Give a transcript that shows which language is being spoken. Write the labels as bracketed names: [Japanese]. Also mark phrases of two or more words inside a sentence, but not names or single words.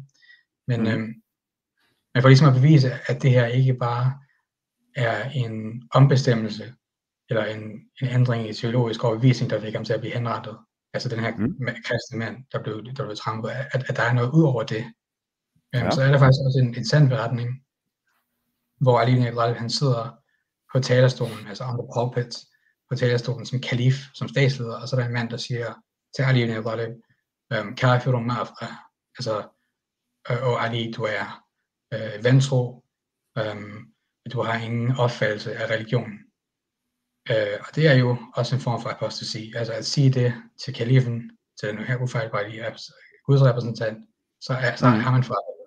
[Danish] Men man får ligesom at bevise, at det her ikke bare er en ombestemmelse, eller en ændring i teologisk overbevisning, der fik ham til at blive henrettet. Altså den her kristne mand, der blev trampet, at der er noget ud over det. Så er der faktisk også en sand beretning, hvor Ali ibn Abi Talib, han sidder på talerstolen, altså [English] on the pulpit, [Danish] på talerstolen som kalif, som statsleder, og så er der en mand, der siger til Ali ibn Abi Talib, [Arabic] كافرون ما أفقه, [Danish] altså, og Ali, du er vantro, du har ingen opfattelse af religion. Og det er jo også en form for apostasi, altså at sige det til kalifen, til den her ufejlbarlige Guds repræsentant, så har man forrettet.